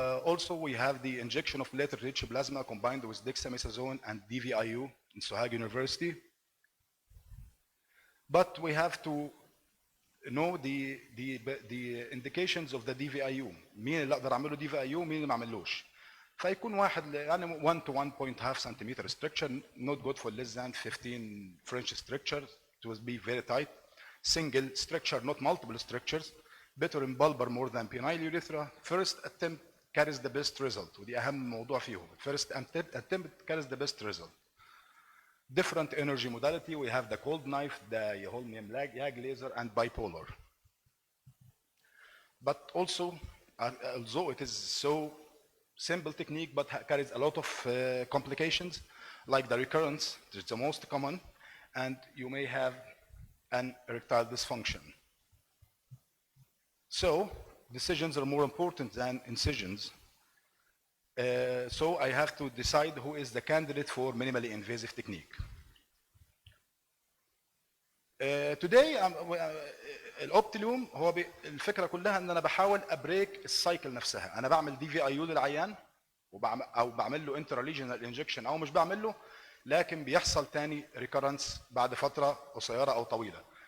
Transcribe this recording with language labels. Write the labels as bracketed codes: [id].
[en] Also we have the injection of platelet-rich plasma combined with dexamethasone and DVIU in Sohag University. But we have to know the indications of the DVIU. [ar] مين اللي اقدر اعمله DVIU ومين اللي ما اعملوش. فيكون واحد يعني [en] 1 to 1.5 centimeter structure, not good for less than 15 French structures. It will be very tight. Single structure, not multiple structures. Better in bulbar more than penile urethra. First attempt carries the best result. [ar] ودي اهم موضوع فيهم. [en] First attempt carries the best result. Different energy modality, we have the cold knife, the Holmium YAG laser, and bipolar. But also, although it is so simple technique, but carries a lot of complications, like the recurrence, which is the most common, and you may have an erectile dysfunction. So, decisions are more important than incisions. So I have to decide who is the candidate for minimally invasive technique. [ar] Today الاوبتيليوم هو الفكره كلها ان انا بحاول ابريك السايكل نفسها. انا بعمل دي في اي يو للعيان او بعمل له انتراليجنال انجكشن او مش بعمل له، لكن بيحصل تاني ريكورنس بعد فتره قصيره او طويله.